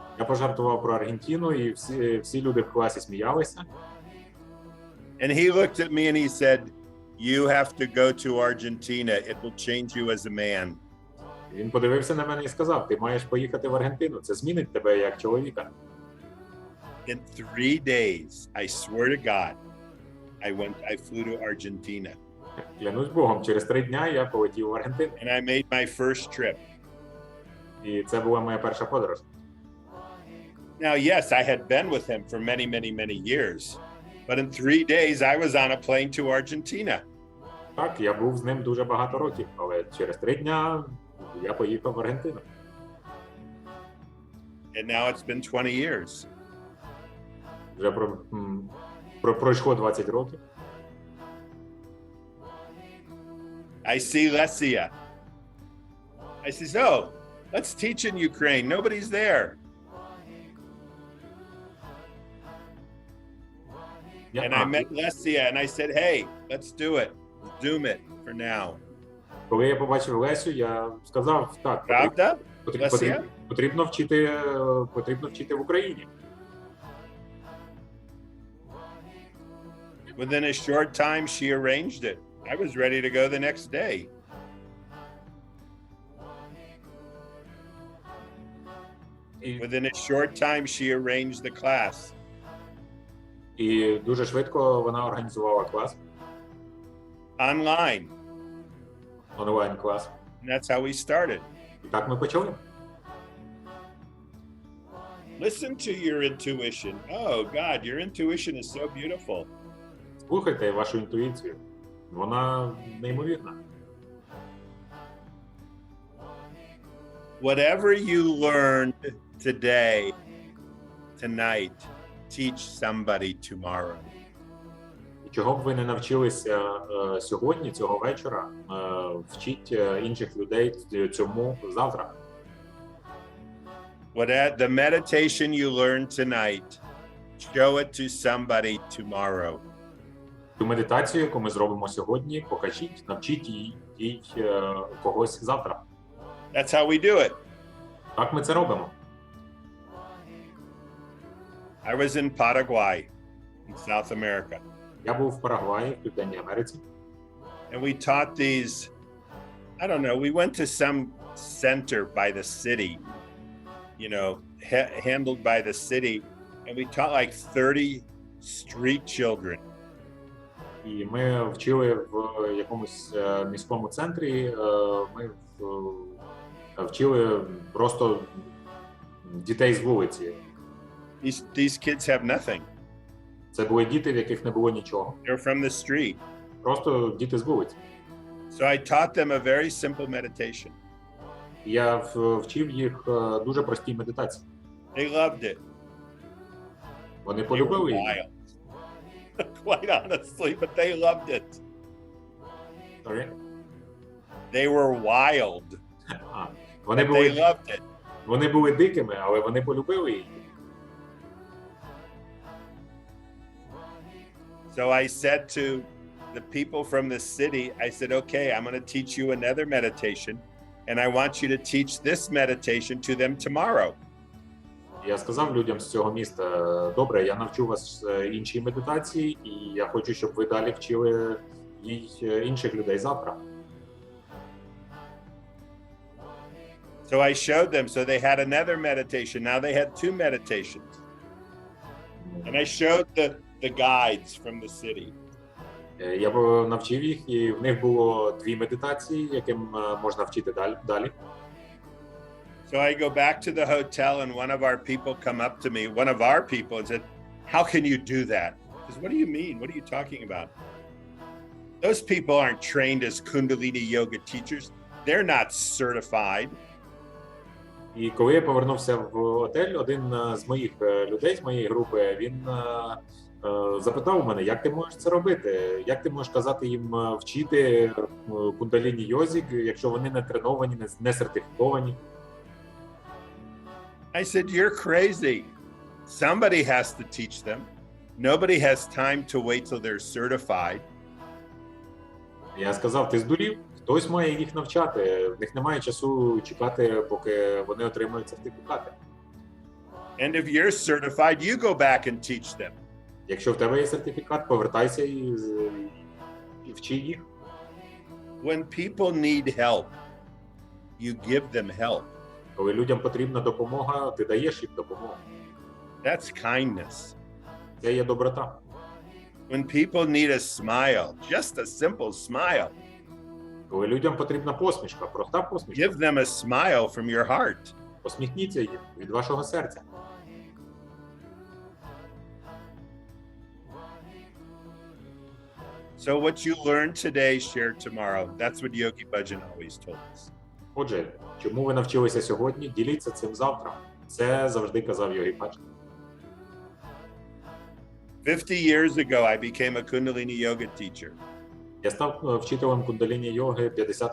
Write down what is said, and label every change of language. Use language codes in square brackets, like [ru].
[uk] Я пожартував про Аргентину, і всі люди в класі сміялися. [en] And he looked at me and he said, You have to go to Argentina. It will change you as a man. [uk] Він подивився на мене і сказав: ти маєш поїхати в Аргентину, це змінить тебе як чоловіка. [en] In 3 days, I swear to God, I flew to Argentina. [uk] Клянусь Богом, через 3 дня я полетів в Аргентину. [en] And I made my first trip. [uk] І це була моя перша подорож. [en] Now, yes, I had been with him for many, many, many years. But in 3 days, I was on a plane to Argentina. [uk] Так, я був з ним дуже багато років, але через 3 дня я поїхав в Аргентину. [en] And now it's been 20 years. [uk] Вже пройшло 20 років. [en] I see Lesia. I says, oh, let's teach in Ukraine. Nobody's there. And I met Lesia and I said, hey, let's do it. Zoom it for now. [uk] Коли я побачив Лесю, я сказав, так, Правда? потрібно вчити в Україні. [en] Within a short time, she arranged it. I was ready to go the next day. Within a short time, she arranged the class. [uk] І дуже швидко вона організувала клас. [en] Online. [uk] Онлайн-клас. [en] And that's how we started. [uk] І так ми почали. [en] Listen to your intuition. Oh, God, your intuition is so beautiful. [uk] Слухайте вашу інтуїцію. Вона неймовірна. [en] Whatever you learned today, tonight, teach somebody tomorrow. [uk] Чого б ви не навчилися сьогодні, цього вечора, вчіть інших людей цьому завтра. [en] The meditation you learn tonight, show it to somebody tomorrow. [uk] Ту медитацію, яку ми зробимо сьогодні, покажіть, навчіть їй когось завтра. [en] That's how we do it. [uk] Так ми це робимо. [en] I was in Paraguay, in South America. [uk] Я був в Парагваї, в Південній Америці. [en] And we taught these, I don't know, we went to some center by the city, you know, handled by the city, and we taught like 30 street children. [uk] І ми вчили в якомусь міському центрі, ми вчили просто дітей з вулиці. [en] These kids have nothing. [uk] Це були діти, в яких не було нічого. [en] They're from the street. [uk] Просто діти з вулиці. [en] So I taught them a very simple meditation. [uk] Я вчив їх дуже простій медитації. [en] They loved it. [uk] Вони полюбили її. [en] Quite honestly, but they loved it. Sorry? They were wild. They loved it. [uk] Вони були дикими, але вони полюбили її. [en] So I said to the people from the city, I said, okay, I'm going to teach you another meditation, and I want you to teach this meditation to them tomorrow. [uk] Я сказав людям з цього міста: добре, я навчу вас іншій медитації, і я хочу, щоб ви далі вчили інших людей завтра. [en] So I showed them, so they had another meditation. Now they had 2 meditations. And I showed the guides from the city. [uk] Я навчив їх, і в них було 2 медитації, яким можна вчити далі. [en] So I go back to the hotel and one of our people come up to me, one of our people, and said, how can you do that? I said, what do you mean? What are you talking about? Those people aren't trained as Kundalini yoga teachers. They're not certified. [uk] І коли я повернувся в готель, один з моїх людей, з моєї групи, він запитав у мене, як ти можеш це робити? Як ти можеш казати їм вчити кундаліні йозі, якщо вони не треновані, не сертифіковані? [en] I said, you're crazy. Somebody has to teach them. Nobody has time to wait till they're certified. [uk] Я сказав, ти здурів? Хтось має їх навчати. В них немає часу чекати, поки вони отримують сертифікати. [en] And if you're certified, you go back and teach them. [uk] Якщо в тебе є сертифікат, повертайся і вчи їх. [en] When people need help, you give them help. [uk] Коли людям потрібна допомога, ти даєш їм допомогу. [en] That's kindness. [uk] Це є доброта. [en] When people need a smile, just a simple smile, [uk] Коли людям потрібна посмішка, проста посмішка, [en] give them a smile from your heart. [uk] посміхніться їм від вашого серця. [en] So what you learn today, share tomorrow. That's what Yogi Bhajan always told us. [uk] Отже, чому ви навчилися сьогодні, діліться цим завтра. Це завжди казав Йогі Баджан. [en] 50 years ago, I became a Kundalini yoga teacher. [uk] Я став вчителем кундаліні йоги 50